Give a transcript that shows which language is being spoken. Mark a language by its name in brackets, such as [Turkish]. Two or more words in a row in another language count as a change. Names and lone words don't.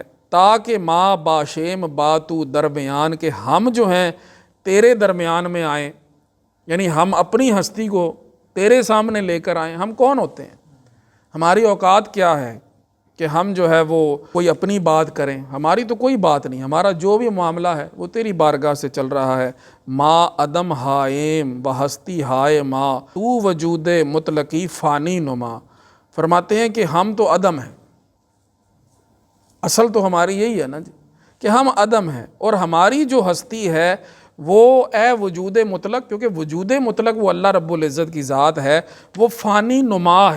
[Persian] تاکہ ماں باشیم باتو درمیان، [Urdu] کہ ہم جو ہیں تیرے درمیان میں آئیں، یعنی ہم اپنی ہستی کو تیرے سامنے لے کر آئیں. ہم کون ہوتے ہیں، ہماری اوقات کیا ہے کہ ہم جو ہے وہ کوئی اپنی بات کریں، ہماری تو کوئی بات نہیں، ہمارا جو بھی معاملہ ہے وہ تیری بارگاہ سے چل رہا ہے. [Persian] ما عدم ہائم و ہستی ہائے ما، تو وجود مطلقی فانی نما. [Urdu] فرماتے ہیں کہ ہم تو عدم ہیں، اصل تو ہماری یہی ہے نا جی کہ ہم عدم ہیں، اور ہماری جو ہستی ہے وہ اے وجود مطلق، کیونکہ وجود مطلق وہ اللہ رب العزت کی ذات ہے، وہ فانی نما ہے.